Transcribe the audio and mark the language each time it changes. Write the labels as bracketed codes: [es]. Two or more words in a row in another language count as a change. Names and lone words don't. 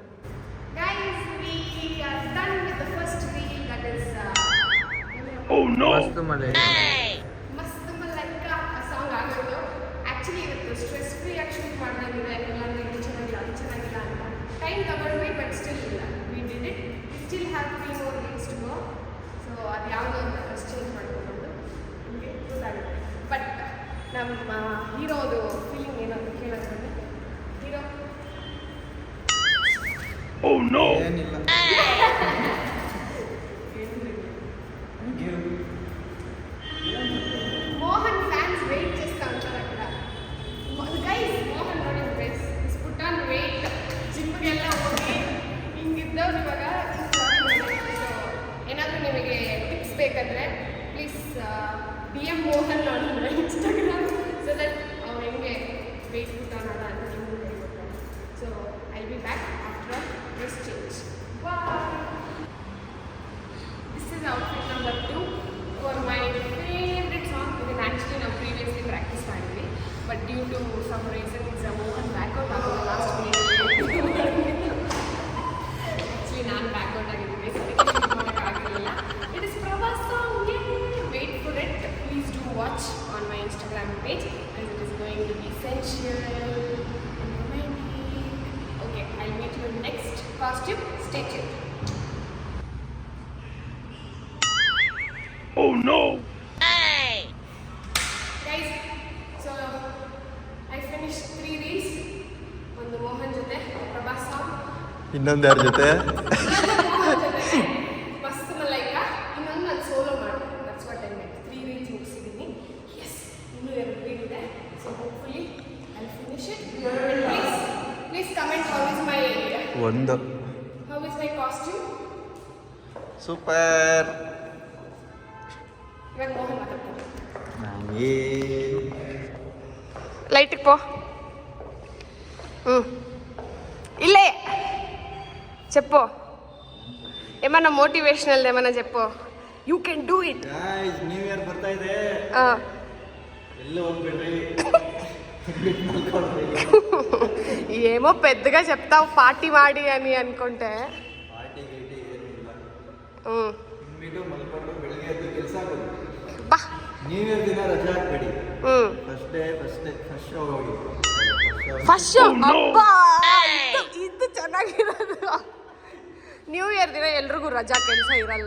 [kn] ಮಸ್ತ್ ಮಲೈಕಾ ಸಾಂಗ್ ಆಗೋದು. ಆ್ಯಕ್ಚುಲಿ ಇವತ್ತು [en] stress free [kn] ಆಗಿ ಶೂಟ್ ಮಾಡಿದ್ರೆ ಎಲ್ಲರೂ ಇದು ಚೆನ್ನಾಗಿಲ್ಲ ಅದು ಚೆನ್ನಾಗಿಲ್ಲ ಅಂತ ಟೈಮ್ ತಗೊಂಡ್ವಿ, [en] but still we did it. still have 3 more weeks to go. [kn] ಸೊ ಅದು ಯಾವುದೋ ಅಂತ [en] dress change [kn] ಮಾಡ್ಕೊಂಡು ನಿಮಗೆ ಗೊತ್ತಾಗುತ್ತೆ. ಬಟ್ ನಮ್ಮ ಹೀರೋದು ಫೀಲಿಂಗ್ ಏನು ಅಂತ ಕೇಳೋದ್ರಲ್ಲಿ ಹೀರೋ ಏನಿಲ್ಲ. [te] మోహన్ ఫ్యాన్స్ వెయిట్ చేస్తూ ఉంటారు అక్కడ. [kn] ಗೈಸ್, ಮೋಹನ್ ನೋಡಿ ಗೈಸ್, [en] put on weight, [kn] ಜಿಮ್ಗೆಲ್ಲ ಹೋಗಿ ಹಿಂಗಿದ್ದವ್ರು ಇವಾಗ. ಏನಾದರೂ ನಿಮಗೆ ಟಿಪ್ಸ್ ಬೇಕಾದರೆ [en] please DM [kn] ಮೋಹನ್ ನೋಡಿದ್ರೆ ಇನ್ಸ್ಟಾಗ್ರಾಮ್, [en] so that [kn] ಅವ್ರು ಹೆಂಗೆ [en] weight put on [kn] ಅಲ್ಲ ಅಂತ ನಿಮಗೂ ಹೇಳ್ಕೊಡ್ತಾರೆ. [en] so I be back after dress change. this is outfit number 2 for my favorite song. Because actually ನಾವು previously practice ಮಾಡಿದ್ವಿ, but due to some reasons Mohan back out ಆಗೋದು last minute. [kn] Actually ನಾನು back out ಆಗಿದ್ದೆ, ಅದಕ್ಕೆ ಮಾಡೋಕ್ಕಾಗಿರಲಿಲ್ಲ. [en] It is Prabhas song. Wait for it. Please do watch on my Instagram page as it is going to be sensual and romantic. Okay, I'll meet you in next costume. Stay tuned. Oh no! Hey! Guys, so I finished 3 reels. [kn] ಒಂದು ಮೋಹನ್ ಜೊತೆ ಪ್ರಭಾಸ್ ಸಾಂಗ್, ಇನ್ನೊಂದು ಯಾರ ಜೊತೆ ಮಸ್ತ್ ಮಲೈಕಾ, ಇನ್ನೊಂದು ನಾನು ಸೋಲೋ ಮಾಡಿದೆ. [en] that's what I made. 3 reels ಮುಗಿಸಿದ್ದೀನಿ. ಎಸ್, ಇನ್ನೂ 2 reel ಇದೆ. so hopefully I finish it please comment how is my costume. [kn] ಸೂಪರ್. ಇವಾಗ ಮೋಹನ್ ಮಾತಾಡ್ತಾರೆ. [te] లైట్కి పో. ఇల్లే చెప్పు, ఏమన్నా మోటివేషనల్ ఏమన్నా చెప్పు. [en] you can do it. New Year [kn] ಬರ್ತಾ ಇದೆ, ಎಲ್ಲ ಹೋಗ್ಬೇಡ್ರಿ. [te] ఏమో పెద్దగా చెప్తావు పార్టీ మాడి అని అనుకుంటే. [kn] ಪಾರ್ಟಿ ಗೀಟಿ ಏನಿಲ್ಲ, ಮಲ್ಕೊಂಡು ಬೆಳಿಗ್ಗೆ ಎದ್ದು ಕೆಲಸ ಆಗೋದು. ಬಾ, [en] New Year [kn] ದಿನ ರಜೆ ಹಾಕ್ಬೇಡಿ. [en] first show [kn] ಹೋಗಿ [en] first show [kn] ಅಬ್ಬಾ ಇದು ಚೆನ್ನಾಗಿರೋದು. [en] New Year [kn] ದಿನ ಎಲ್ರಿಗೂ ರಜಾ ಕೆಲಸ ಇರಲ್ಲ.